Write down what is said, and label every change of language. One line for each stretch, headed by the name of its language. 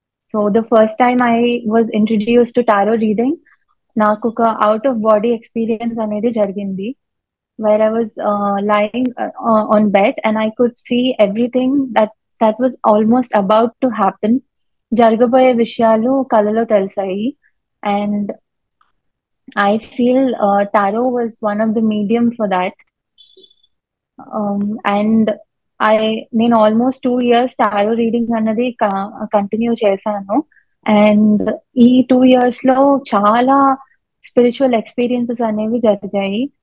English: so the first time I was introduce to tarot reading,
Telugu: నాకు ఒక out of body experience అనేది జరిగింది.
English: Where I was lying on bed and I could see everything that was almost about to happen.
Telugu: జరగబోయే విషయాలు కలలో తెలిసాయి.
English: And I feel tarot was one of the medium for that. And నేను almost 2 years tarot reading అన్నది continue చేశాను.
Telugu: And ఈ 2 years లో చాలా స్పిరిచువల్ ఎక్స్పీరియన్సెస్ అనేవి జరిగాయి.